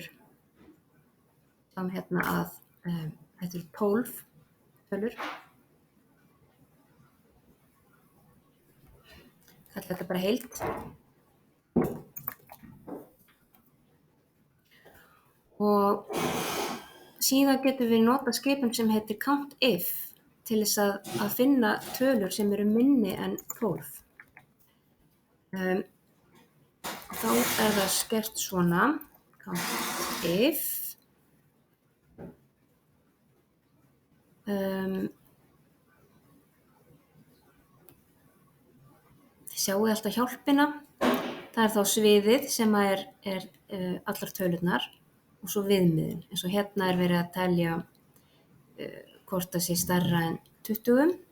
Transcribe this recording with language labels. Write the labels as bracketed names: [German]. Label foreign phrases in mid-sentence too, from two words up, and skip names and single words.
[Icelandic] Sjáum hérna að þetta eru 12 tölur. Kalla þetta bara heild. Og síðan getum við notað skipun sem heitir [English] count if [Icelandic] til þess að finna tölur sem eru minni en 12. Þá er það skert svona, [English] count if, [Icelandic] þið sjáu alltaf hjálpina, það er þá sviðið sem er allar tölurnar og svo viðmiðin, eins og hérna er verið að telja hvort það sé stærra en 20.